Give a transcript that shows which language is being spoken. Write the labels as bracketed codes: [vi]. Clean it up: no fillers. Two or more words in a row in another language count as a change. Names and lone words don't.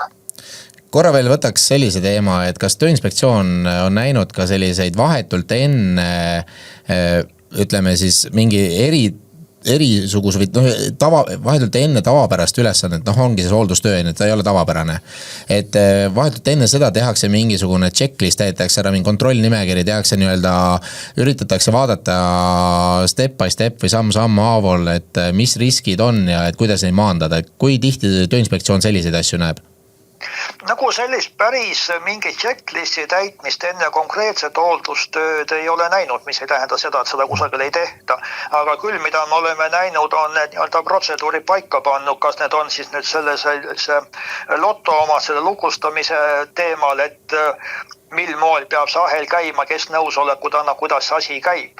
[et] Korra veel võtaks sellise teema, et kas Tööinspektsioon on näinud ka selliseid vahetult enne, ütleme siis mingi erisuguse või vahetult enne tavapärast ülesannet, ongi see hooldustöö, et ta ei ole tavapärane. Et vahetult enne seda tehakse mingisugune checklist, täidetakse ära mingi kontrollnimekiri, tehakse nii-öelda, üritatakse vaadata [en] step by step [et] või samm haavol, et mis riskid on ja et kuidas neid maandada. Kui tihti Tööinspektsioon selliseid asju näeb? Nagu sellist päris mingi checklisti täitmist enne konkreetset hooldustööd ei ole näinud, mis ei tähenda seda, et seda kusagil ei tehta. Aga küll, mida me oleme näinud, on need protseduuri paika pannud, kas need on siis nüüd selle loto oma selle lukustamise teemal, et mil moel peab see ahel käima, kes nõusolekut annab, kuidas see asi käib.